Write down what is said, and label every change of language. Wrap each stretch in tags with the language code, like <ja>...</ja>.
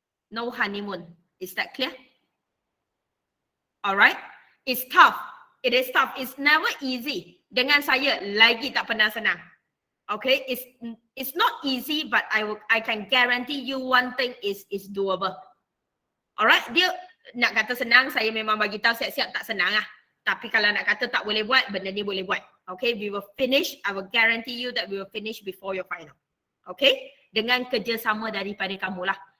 <en>No honeymoon. Is that clear? Alright? It's tough. It is tough. It's never easy.</en> <ms>Dengan saya lagi tak pernah senang.</ms> <en>Okay, it's not easy, but I can guarantee you one thing is doable.</en> <ms>Alright, dia nak kata senang, saya memang bagi tahu siap-siap tak senang lah. Tapi kalau nak kata tak boleh buat, benda ni boleh buat.</ms> <en>Okay, we will finish. I will guarantee you that we will finish before your final.</en> <ms>Okay, dengan kerjasama daripada kamu lah.</ms>